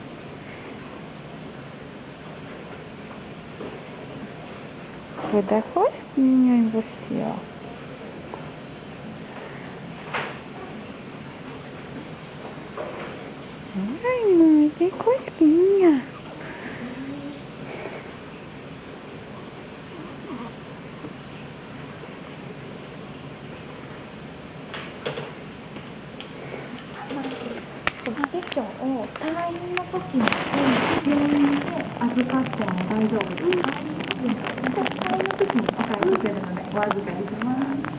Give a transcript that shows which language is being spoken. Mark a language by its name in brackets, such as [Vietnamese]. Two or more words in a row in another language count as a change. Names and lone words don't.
[Portuguese] Vou dar cosquinha em você, ó. Ai, mãe, tem cosquinha. [Japanese] 退院の時に病院で預かっても大丈夫ですか？退院の時にお返しするのでお預かりします。